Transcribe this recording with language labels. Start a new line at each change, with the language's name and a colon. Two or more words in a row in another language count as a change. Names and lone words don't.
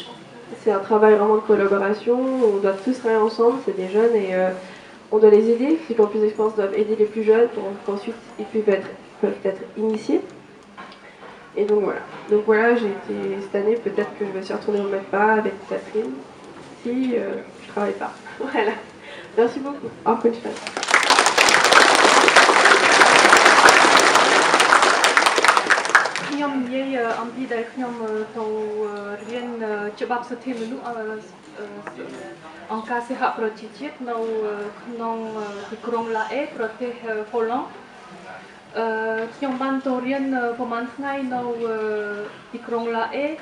French: C'est un travail vraiment de collaboration. On doit tous travailler ensemble, c'est des jeunes et on doit les aider. Ceux qui ont plus d'expérience doivent aider les plus jeunes pour qu'ensuite ils peuvent être initiés. Et donc voilà, j'ai été cette année, peut-être que je vais aussi retourner au MEDPA avec Catherine, si je travaille pas. Voilà. Merci beaucoup.
Khmer: អរគុណច្រើន ខ្ញុំនិយាយអំពីដែលខ្ញុំទៅរៀនច្បាប់សិទ្ធិមនុស្សអង្គការសហប្រជាជាតិនៅក្នុងទីក្រុងឡាអេប្រទេសហូឡង់ខ្ញុំបានទៅរៀនប្រហែលថ្ងៃនៅទីក្រុងឡាអេ